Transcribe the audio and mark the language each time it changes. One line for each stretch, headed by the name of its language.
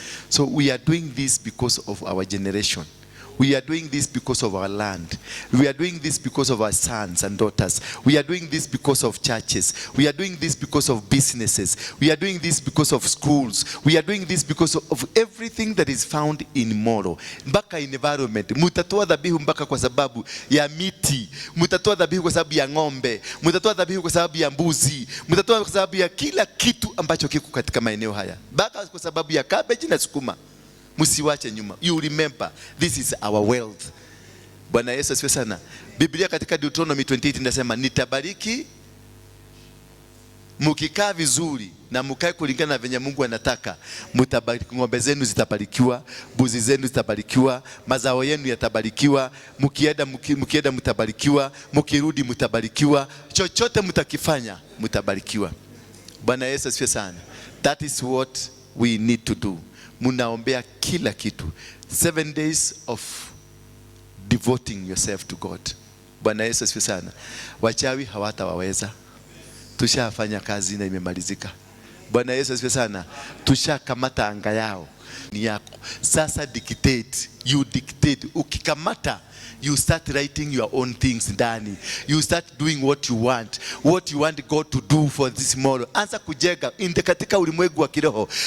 English: So we are doing this because of our generation. We are doing this because of our land. We are doing this because of our sons and daughters. We are doing this because of churches. We are doing this because of businesses. We are doing this because of schools. We are doing this because of everything that is found in Moro.
Swahili: Mpaka environment. Mutatoa dhabihu mpaka kwa sababu ya miti. Mutatoa dhabihu kwa sababu ya ng'ombe. Mutatoa dhabihu kwa sababu ya mbuzi. Mutatoa kwa sababu ya kila kitu ambacho kiko katika maeneo haya. Mpaka kwa sababu ya cabbage na sukuma. Msiwache nyuma.
English: You remember, this is our wealth.
Swahili: Bwana Yesu asifiwe sana. Biblia katika Deuteronomy 28 inasema nitabariki mkikaa vizuri na mkae kulingana na venye Mungu anataka. Mtabariki, ng'ombe zenu zitabarikiwa, mbuzi zenu zitabarikiwa, mazao yenu yatabarikiwa, mkienda mtabarikiwa, mkirudi mtabarikiwa, chochote mtakifanya mtabarikiwa. Bwana Yesu asifiwe sana.
English: That is what we need to do.
Swahili: Munaombea kila kitu.
English: 7 days of devoting yourself to God.
Swahili: Bwana Yesu asifiwe sana. Wachawi hawatawaweza. Tushafanya kazi na imemalizika. Bwana Yesu asifiwe sana. Tushakamata anga yao ni yako. Sasa dictate,
English: you dictate.
Swahili: Ukikamata,
English: you start writing your own things
Swahili: ndani.
English: You start doing what you want God to do for this tomorrow.
Swahili: Anza kujega katika ulimwengu wa kiroho.